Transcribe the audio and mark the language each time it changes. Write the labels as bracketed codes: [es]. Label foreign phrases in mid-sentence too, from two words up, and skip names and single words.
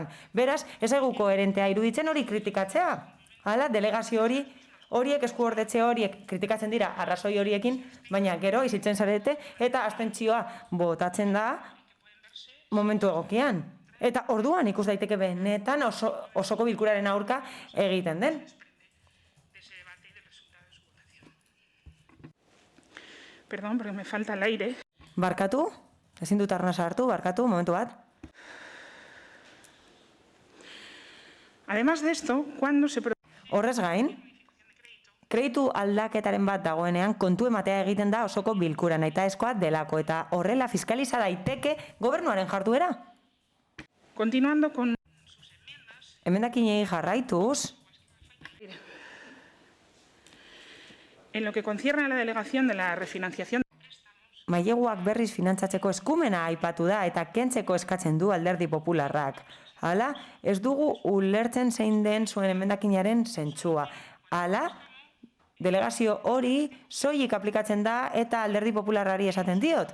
[eu] Beraz, ez zaigu koherentea iruditzen hori kritikatzea. Hala, delegazio horiek eskuordetze horiek kritikatzen dira arrazoi horiekin, baina gero izitzen zarete eta abstentzioa botatzen da momentu egokian. Eta orduan ikus daiteke benetan osoko bilkuraren aurka egiten den. [es] Perdón, porque me falta el aire. [eu] Barkatu? Ezin dut arnasa hartu, barkatu, momentu bat. [es] Además de esto, cuando se... [eu] Horrez gain, kreditu aldaketaren bat dagoenean kontu ematea egiten da osoko bilkuran eta eskoa delako eta horrela fiskaliza daiteke gobernuaren jarduera. [es] Continuando con... [eu] Emendakinei jarraituz. [es] En lo que concierne a la delegación de la refinanciación... [eu] Maileguak berriz finantzatzeko eskumena aipatu da eta kentzeko eskatzen du Alderdi Popularrak. Hala, ez dugu ulertzen zein den zuen emendakinaren zentzua. Hala, delegazio hori soilik aplikatzen da eta Alderdi Popularrari esaten diot.